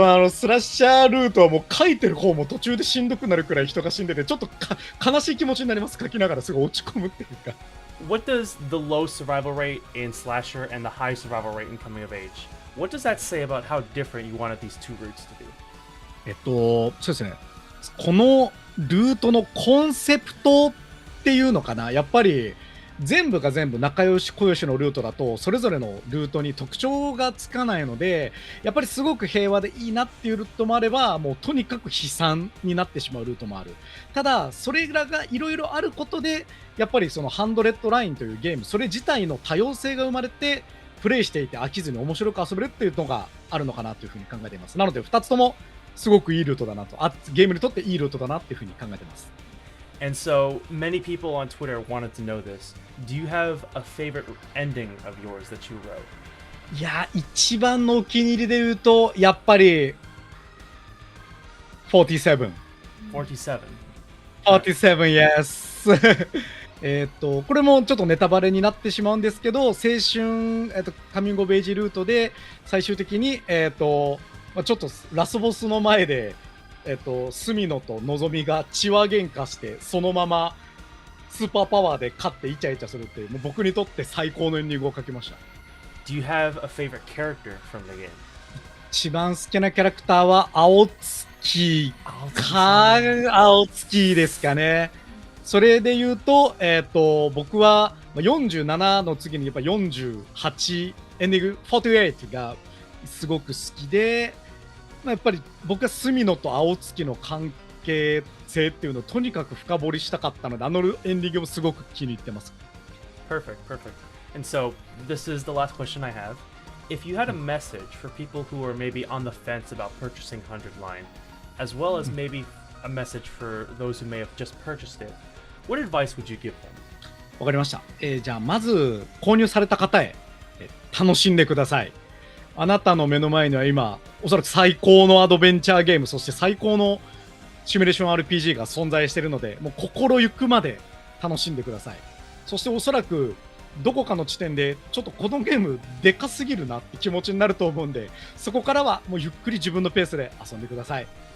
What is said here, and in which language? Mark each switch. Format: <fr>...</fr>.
<ja>スラッシャールートはもう書いてる方も途中でしんどくなるくらい人が死んでて、ちょっと悲しい気持ちになります。書きながらすごい落ち込むっていうか。</ja> <en>What does the low survival rate in slasher and the high survival rate in coming of age? What does that say about how different you wanted these two routes to be?</en> <ja>そうですね。このルートのコンセプトっていうのかな。やっぱり全部が全部仲良し小良しのルートだとそれぞれのルートに特徴がつかないので、やっぱりすごく平和でいいなっていうルートもあれば、もうとにかく悲惨になってしまうルートもある。ただそれらがいろいろあることで、やっぱりそのハンドレッドラインというゲーム、それ自体の多様性が生まれて、プレイしていて飽きずに面白く遊べるっていうのがあるのかなというふうに考えています。なので2つともすごくいいルートだなと、ゲームにとっていいルートだなっていうふうに考えてます。</ja> <en>And so many people on Twitter wanted to know this. Do you have a favorite ending of yours that you wrote?</en> <ja>いや、一番のお気に入りで言うと、やっぱり47。</ja> <en>47. 47, yes.</en> <ja>これもちょっとネタバレになってしまうんですけど、青春、カミングオブエイジルートで最終的に、ちょっとラスボスの前で、隅野とのぞみが血話喧嘩して、そのままスーパーパワーで勝ってイチャイチャするっていう、もう僕にとって最高のエンディングを書きました。</ja> <en>Do you have a favorite character from the game?</en> <ja>一番好きなキャラクターは青月青月ですかね。それで言うと、僕は47の次にやっぱ48、エンディング48がすごく好きで、やっぱり僕は隅野と青月の関係性っていうのをとにかく深掘りしたかったので、あのエンディングもすごく気に入ってます。</ja> <en>Perfect. And so this is the last question I have. If you had a message for people who are maybe on the fence about purchasing 100 Line, as well as maybe a message for those who may have just purchased it, what advice would you give them?</en> <ja>わかりました。じゃあまず購入された方へ、楽しんでください。あなたの目の前には今おそらく最高のアドベンチャーゲーム、そして最高のシミュレーション RPG が存在しているので、もう心ゆくまで楽しんでください。そしておそらくどこかの地点でちょっとこのゲームでかすぎるなって気持ちになると思うんで、そこからはもうゆっくり自分のペースで遊んでください。</ja>